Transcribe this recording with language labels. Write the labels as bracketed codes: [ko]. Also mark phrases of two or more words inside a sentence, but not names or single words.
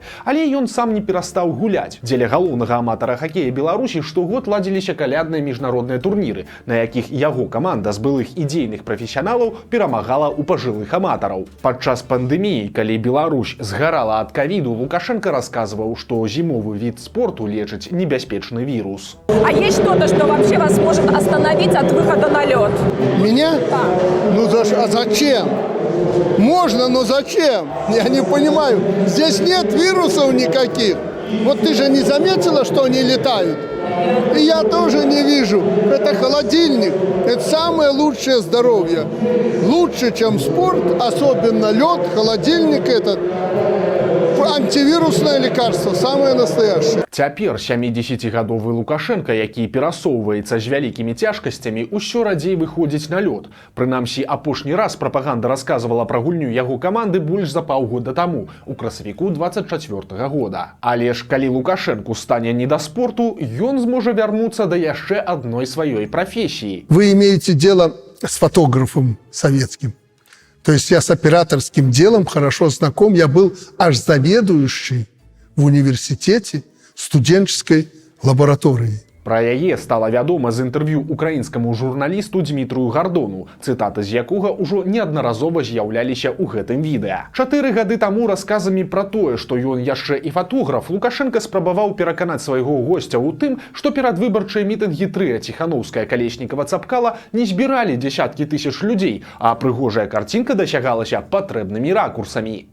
[be] Але ён сам не перастаў гуляць. Дзеля галоўнага аматара хакея Беларусі штогод ладзіліся калядныя міжнародныя турніры, на якіх яго каманда з былых ідзейных прафесіяналаў перамагала ў пажылых аматараў. Падчас пандэміі, калі Беларусь згарала ад ковіду, Лукашенко расказваў, што зімовы від спорту лечыць небяспечны вірус. [ru] А есть что-то, что вообще вас может остановить от выхода на лед? Меня? Да. Ну а зачем? Можно, но зачем? Я не понимаю. Здесь нет вирусов никаких. Вот ты же не заметила, что они летают? И я тоже не вижу. Это холодильник. Это самое лучшее здоровье. Лучше, чем спорт, особенно лед, холодильник этот. Антивирусное лекарство, самое настоящее. [be] Цяпер 70-гадовы Лукашенко, які перасоўваецца з вялікімі цяжкасцямі, усё радзей выходзіць на лёд. Прынамсі, апошні раз прапаганда расказвала пра гульню яго каманды больш за паўгода таму, у красавіку 24 года. Але ж калі Лукашенку стане не да спорту, ён зможа вярнуцца да яшчэ адной сваёй прафесіі. [ru] Вы имеете дело с фотографом советским. То есть я с операторским делом хорошо знаком. Я был аж заведующий в университете студенческой лаборатории. [be] Пра яе стала вядома з інтэрв'ю украінскаму журналісту Дмітрию Гардону, цытаты з якога ўжо неаднаразова з'яўляліся ў гэтым відэа. 4 гады таму расказамі пра тое, што ён яшчэ і фатограф, Лукашенко спрабаваў пераканаць свайго госця ў тым, што перадвыбарчыя мітынгі трыа Ціханаўская, Калеснікава, Цапкала не збіралі дзесяткі тысяч людзей, а прыгожая карцінка дасягалася патрэбнымі ракурсамі.